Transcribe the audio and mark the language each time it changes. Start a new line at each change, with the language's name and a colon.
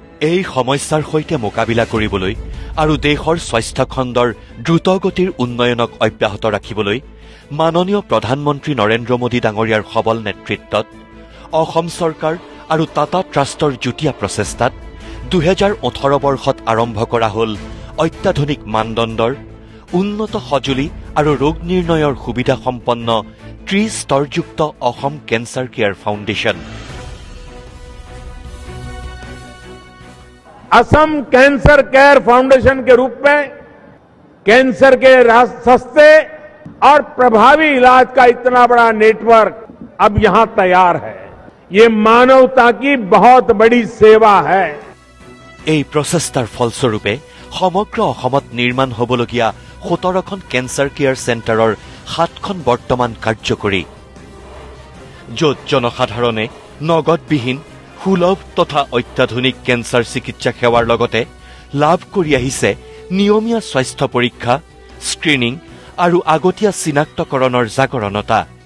Assamese: এই সমস্যাৰ সৈতে মোকাবিলা কৰিবলৈ আৰু দেশৰ স্বাস্থ্য খণ্ডৰ দ্ৰুতগতিৰ উন্নয়নক অব্যাহত ৰাখিবলৈ মাননীয় প্ৰধানমন্ত্ৰী নৰেন্দ্ৰ মোদী ডাঙৰীয়াৰ সবল নেতৃত্বত অসম চৰকাৰ আৰু টাটা ট্ৰাষ্টৰ যুটীয়া প্ৰচেষ্টাত ২০১৮ বৰ্ষত আৰম্ভ কৰা হ'ল অত্যাধুনিক মানদণ্ডৰ উন্নত সঁজুলি আৰু ৰোগ নিৰ্ণয়ৰ সুবিধা সম্পন্ন ত্ৰিস্তৰযুক্ত Assam cancer care foundation.
Hindi: Assam cancer care foundation के रूप में कैंसर के सस्ते और प्रभावी इलाज का इतना बड़ा नेटवर्क अब यहां तैयार है। ये मानवता की बहुत बड़ी सेवा है।
Assamese: এই প্ৰচেষ্টাৰ ফলস্বৰূপে সমগ্ৰ অসমত নিৰ্মাণ হ'বলগীয়া ১৭খন কেঞ্চাৰ কেয়াৰ চেণ্টাৰৰ ৭খন বৰ্তমান কাৰ্যকৰী, য'ত জনসাধাৰণে নগদবিহীন সুলভ তথা অত্যাধুনিক কেঞ্চাৰ চিকিৎসা সেৱাৰ লগতে লাভ কৰি আহিছে নিয়মীয়া স্বাস্থ্য পৰীক্ষা, স্ক্ৰিনিং আৰু আগতীয়া চিনাক্তকৰণৰ জাগৰণতা।